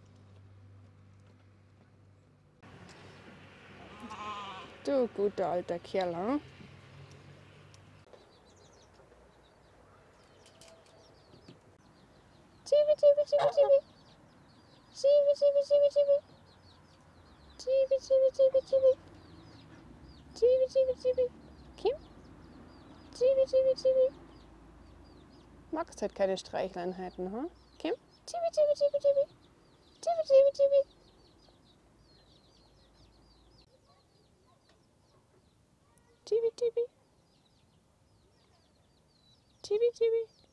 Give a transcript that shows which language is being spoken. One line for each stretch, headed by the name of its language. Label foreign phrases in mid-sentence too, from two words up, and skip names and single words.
German: Du guter alter Kerl, hm? Chibi, chibi, chibi, chibi. Chibi, chibi, chibi, chibi. Chibi, chibi, chibi, chibi. Chibi, chibi, chibi. Kim? Chibi, chibi, chibi. Magst halt keine Streichleinheiten, hm? Kim? Chibi, chibi, chibi, chibi. Chibi, chibi, chibi. Chibi, chibi. Chibi, chibi.